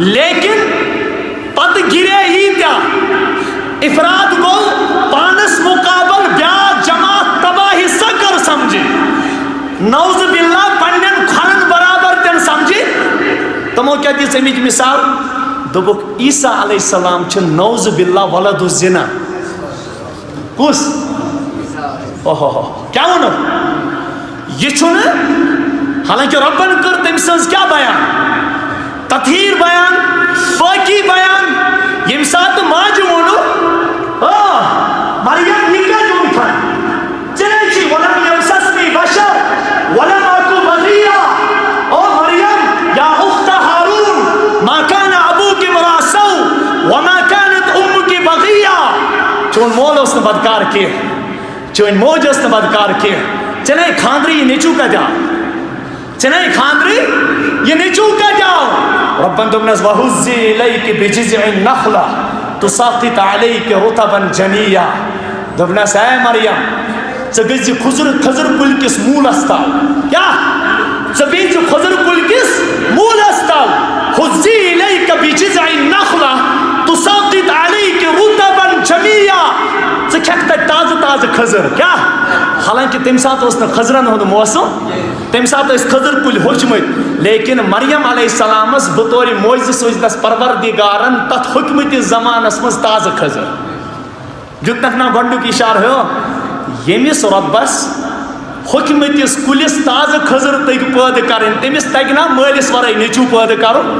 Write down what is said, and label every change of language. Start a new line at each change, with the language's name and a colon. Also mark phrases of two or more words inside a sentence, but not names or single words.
Kashmiri: لیکن پتہٕ گِرے ییٖتیٛاہ, افراد گوٚو پانس مُقابل بیٛاکھ جماعت تباہی سۄ کٔر سمجھی,
Arabic: نعوذ باللہ
Kashmiri: پننٮ۪ن کھۄرن برابر تِن سمجھی. تِمو کیٛاہ دِژ اَمِچ مِثال؟ دوٚپُکھ عیٖسیٰ
Arabic: علیہ السلام
Kashmiri: چھِ
Arabic: نعوذ باللہ ولد الزنا.
Kashmiri: کُس؟ اوہو کیٛاہ ووٚنُکھ؟ یہِ چھُنہٕ, حالانکہِ رۄبن کٔر تٔمۍ سٕنٛز کیٛاہ بیان؟ تطہیٖر بیان, پٲکی بیان. ییٚمہِ ساتہٕ ماجہِ ووٚنُکھ مریم یہِ کیٛاہ گوٚمُت ژےٚ چھِ
Arabic: ولم یمسسنی بشر ولم اکو بغیا. او مریم یا اخت ہارون ما کان ابوک امرأ سوء وما کانت امک بغیا.
Kashmiri: چون مول اوس نہٕ بدکار کینٛہہ, چٲنۍ موج ٲس نہٕ بدکار کینٛہہ. ژےٚ نے خاندرٕ یہِ نیٚچوٗ کتہِ آو؟ ژےٚ نے خاندرٕ یہِ نیٚچوٗ کتہِ آو؟ رۄبن دوٚپنس
Arabic: وَہُزِّ اِلیکِ بِجِذعِ النَّخْلَةِ تُسَاقِطْ عَلَيْكِ رُطَبًا جَنِيًّا.
Kashmiri: دوٚپنس اے مریم, ژٕ گٔژھۍ کھٔزٕر کُلۍ کِس موٗلس تل. کیٛاہ؟ ژٕ بیٚہہِ زِ کھٔزٕر کُلۍ کِس موٗلس تل.
Arabic: ہُزِّ اِلیکَ بِجِذعِ النَّخْلَةِ تُسَاقِطْ عَلَيْكِ رُطَبًا جَنِيًّا.
Kashmiri: ژٕ کھٮ۪کھ تتہِ تازٕ تازٕ کھٔزٕر. کیٛاہ؟ حالانکہِ تمہِ ساتہٕ اوس نہٕ کھٔزرن ہُنٛد موسم, تمہِ ساتہٕ ٲسۍ کھٔزٕر کُلۍ ہوٚچھمٕتۍ. لیکن مریم علیہ السلامس بطور معجزٕ سوٗزۍ تس پروردِگارن تتھ ہوٚکھمٕتِس زمانس منٛز تازٕ کھٔزٕر. دیُتنکھ نا گۄڈنیُک اِشارٕ ہیو, ییٚمِس رۄبس ہوٚکھمٕتِس کُلِس تازٕ کھٔزٕر تٔگۍ پٲدٕ کرٕنۍ, تٔمِس تگہِ نا مٲلِس ورٲے نیٚچوٗ پٲدٕ کرُن؟